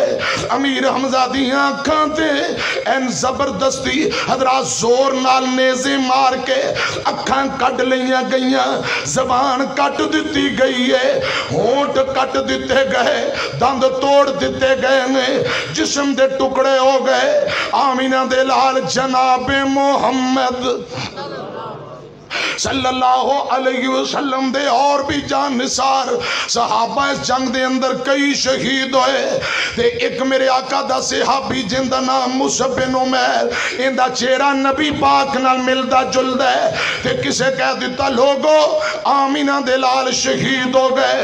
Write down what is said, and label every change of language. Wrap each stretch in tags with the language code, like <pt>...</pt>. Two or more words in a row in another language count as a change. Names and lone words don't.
<pa>امیر حمزہ دی اکھاں تے عین زبردستی حضرات زور نال نیزے مار کے اکھاں کٹ لیا گئیاں، زبان کٹ دتی گئی ہے، ہونٹ کٹ دتے گئے، دند توڑ دتے گئے نے، جسم دے ٹکڑے ہو گئے. آمنہ دے لال جناب محمد</pa> <ar>صلى الله عليه وسلم</ar> <pa>دے اور بھی جان نثار صحابہ اس جنگ دے اندر کئی شہید ہوئے. تے ایک میرے آقا دا صحابی جندا نام مصعب بن عمیر، اندا چہرہ نبی پاک نال ملدا جلدا ہے. تے کسے کہہ دتا لوگو آمنہ دے لال شہید ہو گئے.</pa>